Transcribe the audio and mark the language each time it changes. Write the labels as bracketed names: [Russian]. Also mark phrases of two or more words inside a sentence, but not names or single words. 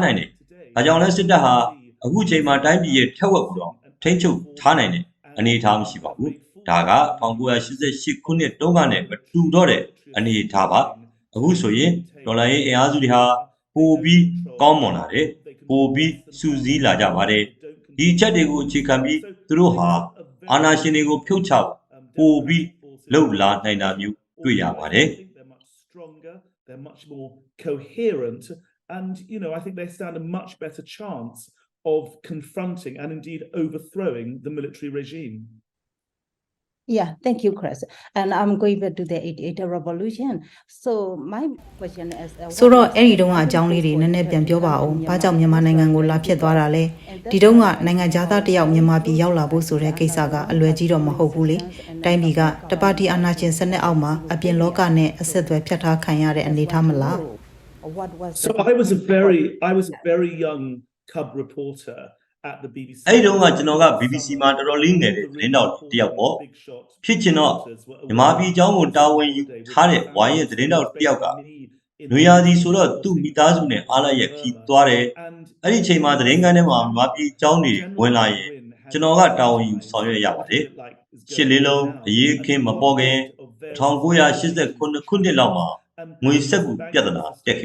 [Burmese] နိုင်တယ်။ဒါကြောင့်လဲစစ်တပ်ဟာအခုချိန်မှာတိုင်းပြည်ရဲ့ထက်ဝက်ကိုတော့ထိန်းချုပ်ထားနိုင်တဲ့အနေအထားမရှိပါဘူး။ဒါက1988ခုနှစ်တုန်းကနဲ့မတူတော့တဲ့အနေအထားပါ။အခုဆိုရင်ဒေါ်လာရေးအင်အားစုတွေဟာပိုပြီးကောင်းမွန်လာတယ်။ပိုပြီးစုစည်းလာကြပါတယ်။ဒီအချက်တွေကိုအခြေခံပြီးသူတို့ဟာအာဏာရှင်တွေကိုဖြုတ်ချပိုပြီးလှုပ်လာနိုင်တာမျိုးတွေ့ရပါတယ်။ [English] They're much more coherent and I think they stand a much better chance of confronting and indeed overthrowing the military regime. Yeah, thank you, Chris. And I'm going back to the 88 revolution. So my question is [Burmese] ဆိုတော့အဲ့ဒီတုန်းကအကြောင်းလေးတွေနည်းနည်းပြန်ပြောပါအောင်။ဘာကြောင့်မြန်မာနိုင်ငံကိုလာဖြစ်သွားတာလဲ။ဒီတုန်းကနိုင်ငံသားတယောက်မြန်မာပြည်ရောက်လာဖို့ဆိုတဲ့ကိစ္စကအလွယ်ကြီးတော့မဟုတ်ဘူးလေ။တိုင်းပြည်ကတပါတီအာဏာရှင်စနစ်အောက်မှာအပြင်လောကနဲ့အဆက်အသွယ်ဖြတ်ထားခံရတဲ့အနေအထားမလား။ [English] So I was a very young cub reporter at the BBC. [Burmese] အဲ့ဒီတုန်းကကျွန်တော်က BBC မှာတော်တော်လေးငယ်တဲ့သတင်းတောက်တယောက်ပေါ့ဖြစ်ချင်တော့မြန်မာပြည်အကြောင်းကိုတာဝန်ယူထားတဲ့ဝိုင်းရဲ့သတင်းတောက်တယောက်ကနွေရာသီဆိုတော့သူ့မိသားစုနဲ့အားလရဲ့ခီးသွားတယ်အဲ့ဒီချိန်မှာသတင်းကန်းထဲမှာမြန်မာပြည်အကြောင်းတွေဝင်လာရင်ကျွန်တော်ကတာဝန်ယူဆောင်ရွက်ရပါတယ်ရှစ်လေးလုံးအရေးအခင်းမပေါ်ခင်1989ခုနှစ်လောက်မှာငွေစက်ကူပြဿနာတက်